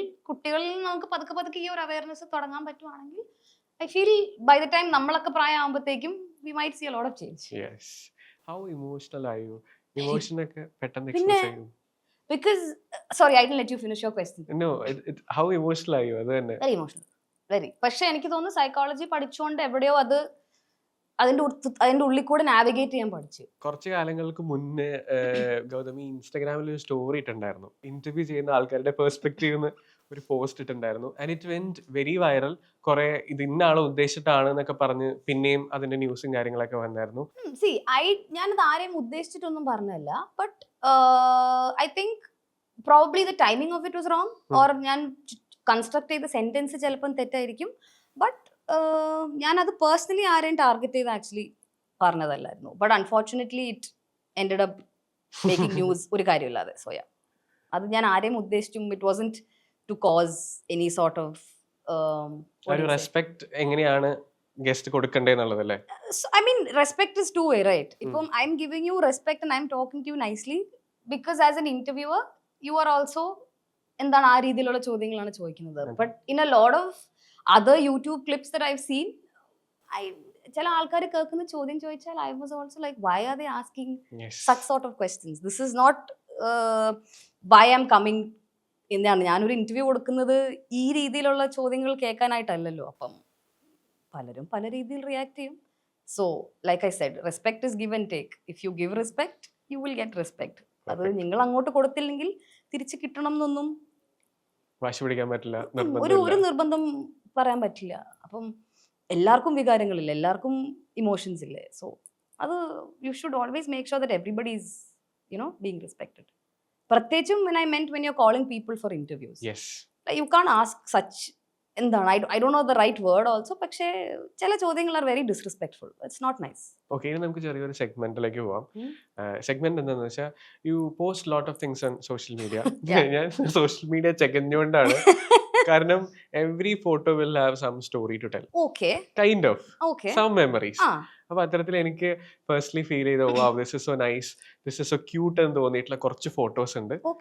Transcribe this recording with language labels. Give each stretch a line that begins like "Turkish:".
Malayalam: കുട്ടികളിൽ നമുക്ക് പതുക്കെ പതുക്കെ ഈ ഒരു അവയർനെസ് തുടങ്ങാൻ പറ്റുവാണെങ്കിൽ
English: I feel by the time
Malayalam: നമ്മളൊക്കെ പ്രായമാകുമ്പോഴത്തേക്കും
English: We might see a lot of change. Yes. How emotional are you?
Malayalam: Emotion ഒക്കെ പെട്ടെന്ന് എക്സ്പ്രസ് ചെയ്യും.
English: Because sorry, I didn't let you finish your question. No, how emotional are you?
Malayalam: അത് തന്നെ.
English: Very emotional. Very.
Malayalam: പക്ഷെ എനിക്ക് തോന്നുന്നു psychology പഠിച്ചുകൊണ്ട് എവിടെയോ അത് അതിന്റെ ഉള്ളിൽ കൂടെ നാവിഗേറ്റ് ചെയ്യാൻ പഠിച്ചു. കുറച്ച് കാലങ്ങൾക്ക് മുന്നേ ഗൗതമി ഇൻസ്റ്റാഗ്രാമിൽ ഒരു സ്റ്റോറി ഇട്ടുണ്ടായിരുന്നു. ഇന്റർവ്യൂ ചെയ്യുന്ന ആൾക്കാരുടെ പെർസ്പെക്റ്റീവ് ഒരു post ഇട്ടുണ്ടായിരുന്നു.
English: And it went very viral.
Malayalam: കുറെ ഇത് ഇന്ന ആളെ ഉദ്ദേശിച്ചിട്ടാണ് എന്നൊക്കെ പറഞ്ഞ് പിന്നെയും അതിന്റെ ന്യൂസും കാര്യങ്ങളൊക്കെ വന്നായിരുന്നു. ഞാനത് ആരെയും ഉദ്ദേശിച്ചിട്ടൊന്നും പറഞ്ഞല്ല.
English: But I think probably the timing of it was wrong.
Malayalam: Or ഞാൻ കൺസ്ട്രക്ട് ചെയ്ത സെന്റൻസ് ചിലപ്പം തെറ്റായിരിക്കും. ബട്ട് ഞാനത് പേഴ്സണലി ആരെയും ടാർഗറ്റ് ചെയ്ത് actually പറഞ്ഞതല്ലായിരുന്നു.
English: but unfortunately it ended up making news
Malayalam: ഒരു കാര്യമില്ലാതെ.
English: so yeah,
Malayalam: അത് ഞാൻ ആരെയും ഉദ്ദേശിച്ചും
English: it wasn't to cause any sort of
Malayalam: respect എങ്ങനെയാണ് guest കൊടുക്കണ്ടേന്നുള്ളതല്ലേ?
English: I mean, respect is two way, right? If I'm giving you respect and I'm talking to you nicely, because as an interviewer, you are also
Malayalam: എന്താണ് ആ രീതിയിലുള്ള ചോദ്യങ്ങളാണ് ചോദിക്കുന്നത്.
English: but in a lot of other YouTube clips that I've seen,
Malayalam: ചില ആൾക്കാർ കേൾക്കുന്ന ചോദ്യം ചോദിച്ചാൽ
English: I was also like, why are they asking such sort of questions? This is not why I am coming എന്നാണ്.
Malayalam: ഞാനൊരു ഇന്റർവ്യൂ കൊടുക്കുന്നത് ഈ രീതിയിലുള്ള ചോദ്യങ്ങൾ കേൾക്കാനായിട്ടല്ലല്ലോ. അപ്പം പലരും പല രീതിയിൽ റിയാക്ട് ചെയ്യും.
English: So like I said, respect is give and take. If you give respect you will get respect.
Malayalam: അത് നിങ്ങൾ അങ്ങോട്ട് കൊടുത്തില്ലെങ്കിൽ തിരിച്ച് കിട്ടണം എന്നൊന്നും വാശി പിടിക്കാൻ പറ്റില്ല, ഒരു നിർബന്ധം പറയാൻ പറ്റില്ല. അപ്പം എല്ലാവർക്കും വികാരങ്ങളില്ല, എല്ലാവർക്കും ഇമോഷൻസ് ഇല്ലേ.
English: So അത് you should always make sure that everybody is being respected. പ്രത്യേകിച്ചും when I meant when you're calling people for interviews. Yes. You can't ask such എന്താണ്, I don't know the right word also,
Malayalam: പക്ഷേ ചില ചോദ്യങ്ങൾ
English: Are very disrespectful. It's not nice.
Malayalam: Okay, ഇനി നമുക്ക് ചെറിയൊരു സെഗ്മെന്റിലേക്ക് പോവാം. Segment എന്താണെന്ന് വെച്ചാൽ,
English: You post lot of things on social media.
Malayalam: ഞാൻ സോഷ്യൽ മീഡിയ ചെകഞ്ഞുകൊണ്ടാണ്.
English: കാരണം every photo will have some story to tell. Okay, kind of some memories.
Malayalam: അപ്പൊ അത്തരത്തിൽ എനിക്ക് പേഴ്സണലി ഫീൽ ചെയ്ത, വാവ്,
English: this is so nice, this is so cute
Malayalam: എന്ന് തോന്നിയിട്ടുള്ള കുറച്ച് photos ഉണ്ട്.